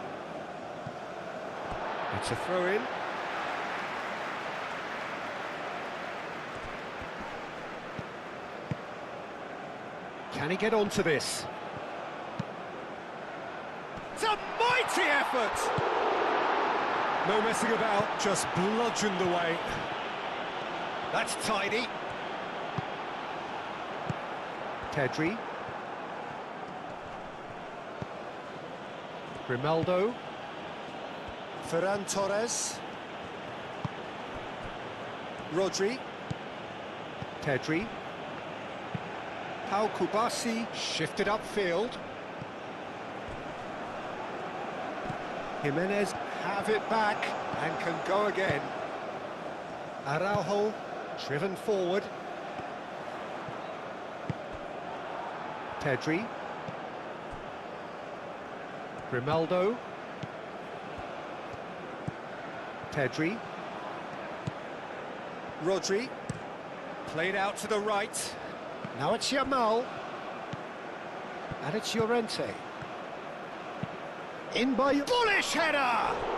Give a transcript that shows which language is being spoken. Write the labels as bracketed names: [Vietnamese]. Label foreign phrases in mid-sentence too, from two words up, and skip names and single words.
[English] It's a throw-in. Can he get onto this? It's a mighty effort! No messing about, just bludgeoned away. That's tidy. Pedri. Grimaldo. Ferran Torres. Rodri. Pedri. Pau Kubasi shifted upfield. Jimenez have it back and can go again. Araujo driven forward. Pedri. Grimaldo. Pedri. Rodri. Played out to the right. Now it's Yamal. And it's Llorente. In by... Bullish header!